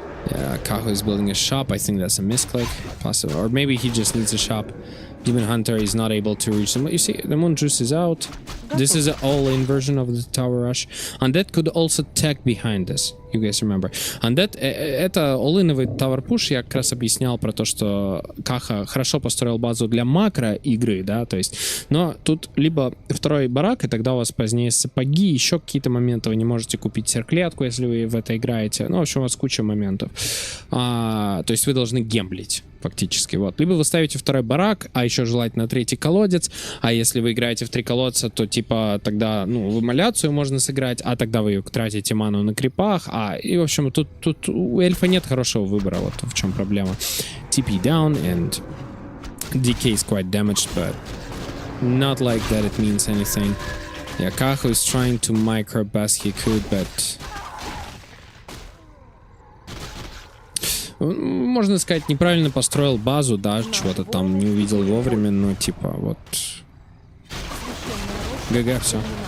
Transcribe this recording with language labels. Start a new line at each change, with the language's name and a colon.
English: Yeah, Kaho is building a shop. I think that's a misclick, possible, or maybe he just needs a shop. Demon Hunter is not able to reach them. You see, the Moon Juice is out. This is an all-in version of the Tower Rush. Undead could also tag behind us. You guys remember.
Russian: Undead, это all-иновый Tower Push. Я как раз объяснял про то, что Каха хорошо построил базу для макро-игры, да, то есть. Но тут либо второй барак, и тогда у вас позднее сапоги, еще какие-то моменты. Вы не можете купить серклетку, если вы в это играете. Ну, в общем, у вас куча моментов. То есть вы должны гемблить. Фактически, вот. Либо вы ставите второй барак, а еще желательно третий колодец, а если вы играете в 3 колодца, то типа тогда, ну, в эмуляцию можно сыграть, а тогда вы тратите ману на крипах, и в общем тут у эльфа нет хорошего выбора, вот в чем проблема.
English: TP down and DK is quite damaged, but not like that it means anything. Yeah, Kaho is trying to micro best he could, but
Russian: можно сказать, неправильно построил базу, да, чего-то там не увидел вовремя, но типа вот ГГ, все.